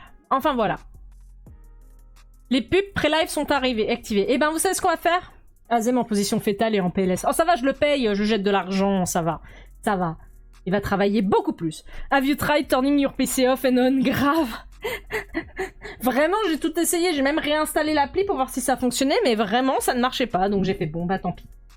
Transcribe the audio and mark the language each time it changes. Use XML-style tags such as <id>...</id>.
<fr>Enfin voilà. Les pubs pré-live sont activées. Et ben vous savez ce qu'on va faire? Azem en position fétale et en PLS. Oh ça va, je le paye, je jette de l'argent, ça va. Il va travailler beaucoup plus.</fr> <en>Have you tried turning your PC off and on?</en> <fr>Grave. Vraiment, j'ai tout essayé. J'ai même réinstallé l'appli pour voir si ça fonctionnait, mais vraiment, ça ne marchait pas. Donc j'ai fait, bon, bah tant pis.</fr>